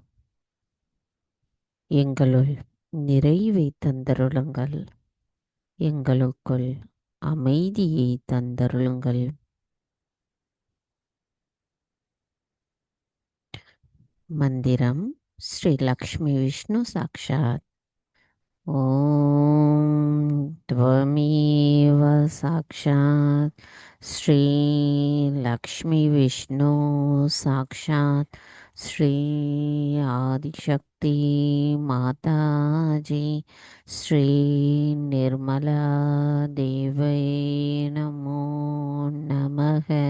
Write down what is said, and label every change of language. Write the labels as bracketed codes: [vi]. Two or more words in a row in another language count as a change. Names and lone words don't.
[ta] எங்களுள் நிறைவை தந்தருளுங்கள். எங்களுக்குள் அமைதியை தந்தருளுங்கள். மந்திரம் ஸ்ரீ லக்ஷ்மி விஷ்ணு சாக்ஷாத். [sa] ஓம் त्वमेव साक्षात् श्री लक्ष्मी विष्णु साक्षात् श्री आदिशक्ति माताजी श्री निर्मला देवै नमो नमः.